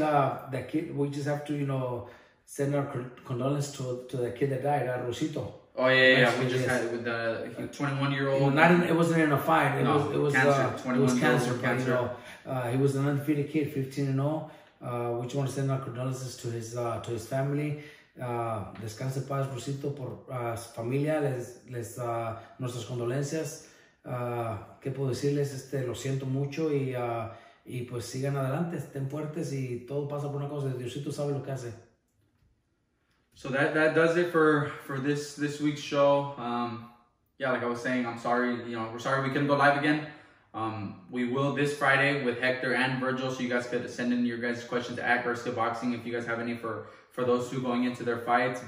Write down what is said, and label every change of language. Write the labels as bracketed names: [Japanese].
[English] that kid, we just have to, you know, send our condolences to the kid that died, Rosito. Oh yeah. We just had it with the 21-year-old. It wasn't in a fight. It was cancer. It was cancer. But, you know, he was an undefeated kid, 15-0. We just want to send our condolences to his family. [Spanish] Descanse en paz, Rosito, por su familia, nuestras condolencias. ¿Qué puedo decirles? Lo siento mucho y pues sigan adelante, estén fuertes y todo pasa por una cosa. Diosito sabe lo que hace. [English] So that does it for this week's show. Yeah, like I was saying, I'm sorry. We're sorry we couldn't go live again. We will this Friday with Hector and Vergil, so you guys could send in your guys' questions at Garcia Boxing if you guys have any for those two going into their fights.